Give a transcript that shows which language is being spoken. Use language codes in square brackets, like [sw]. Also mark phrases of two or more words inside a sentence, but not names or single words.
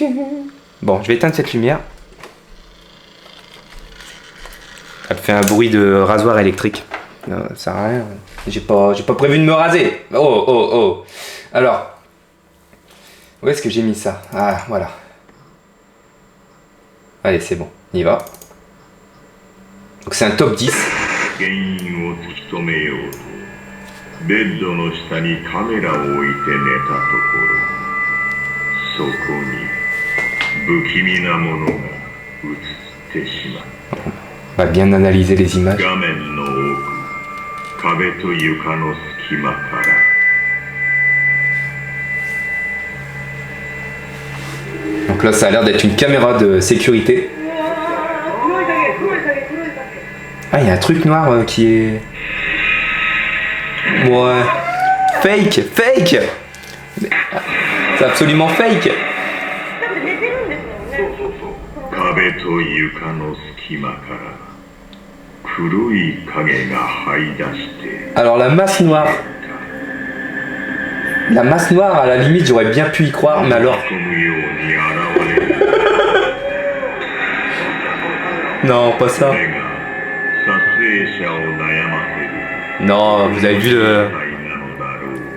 [fr] Bon, je vais éteindre cette lumière. Elle fait un bruit de rasoir électrique. Non, ça sert à rien. J'ai pas prévu de me raser. Oh. Alors, où est-ce que j'ai mis ça? Ah, voilà. Allez, c'est bon, on y va. Donc c'est un top 10. [ja] ベッドの下にカメラを置いて寝たところ、そこに不気味なものが映ってしまった。 [fr] On va bien analyser les images. [ja] 画面の奥、壁と床の隙間から。 [fr] Donc là, ça a l'air d'être une caméra de sécurité. Ah, il y a un truc noir qui est... Ouais. [en] Fake, fake. [fr] C'est absolument fake. [ja] 壁と床の隙間から黒い影が這い出して [fr] Alors la masse noire. La masse noire, à la limite, j'aurais bien pu y croire, mais alors... [ja] 込むように現れる [fr] Non, pas [ja] そ [fr] ça. [ja] れが撮影者を悩ませる [fr] Non, vous avez vu [ja] 世界なのだろう